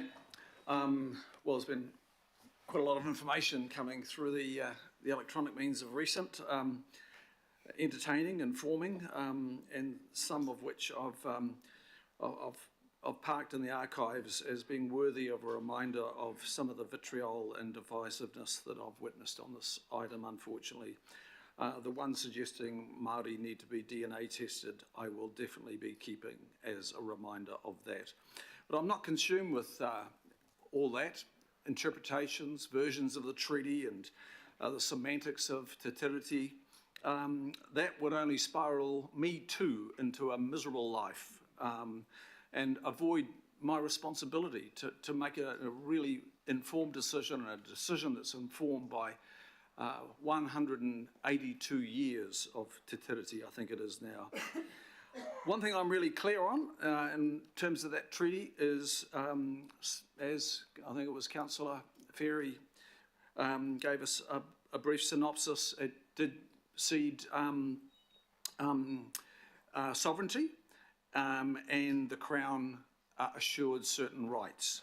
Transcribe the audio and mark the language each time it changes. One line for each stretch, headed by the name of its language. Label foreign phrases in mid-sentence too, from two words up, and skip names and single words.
English: Well, there's been quite a lot of information coming through the electronic means of recent, entertaining, informing, and some of which I've parked in the archives as being worthy of a reminder of some of the vitriol and divisiveness that I've witnessed on this item, unfortunately. The one suggesting Māori need to be DNA tested, I will definitely be keeping as a reminder of that. But I'm not consumed with all that, interpretations, versions of the treaty and the semantics of
Māori: te tiriti.
English: That would only spiral me too into a miserable life and avoid my responsibility to make a really informed decision, and a decision that's informed by 182 years of
Māori: te tiriti,
English: I think it is now. One thing I'm really clear on in terms of that treaty is, as I think it was Councillor Ferry gave us a brief synopsis, it did cede sovereignty, and the Crown assured certain rights.